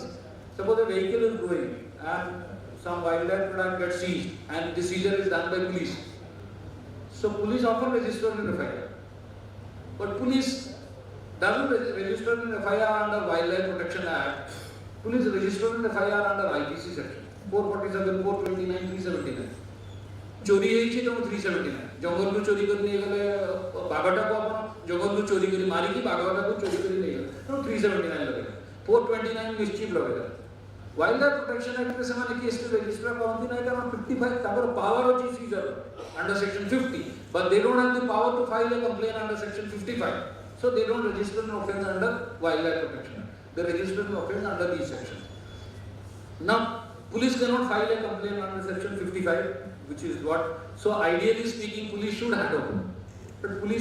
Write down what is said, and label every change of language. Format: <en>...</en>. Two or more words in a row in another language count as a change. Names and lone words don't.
<en>Suppose a vehicle is going and some wildlife product gets seized and the seizure is done by police. So police often register an FIR. But police doesn't register an FIR under Wildlife Protection Act. Police register an FIR under IPC section 447, 429, 379.</en> <or>चोरी ହେଇଛି ତ 379 ଜଙ୍ଗଲରୁ ଚୋରି କରି ନେଇ ଗଲେ ବାଘଟାକୁ ଆପଣ ଜଙ୍ଗଲରୁ ଚୋରି କରି ମାରିକି ବାଘଟାକୁ ଚୋରି କରି ନେଇ ଗଲେ ତ 379 ଲଗେଇଲେ 429 ନିଶ୍ଚିତ ଲଗେଇଲେ Wildlife Protection Act ରେ ସେମାନେ</or> <en>case register</en> <or>କରନ୍ତି ନାହିଁ କାରଣ 55 ତାଙ୍କର ପାୱାର ଅଛି ସିଜର</or> <en>under section 50 but they don't have the power to file a complaint under section 55 so they don't register an offence under Wildlife Protection Act they register an offence under these sections now police cannot file a complaint under section 55 which is what so ideally speaking police should hand over but police</en>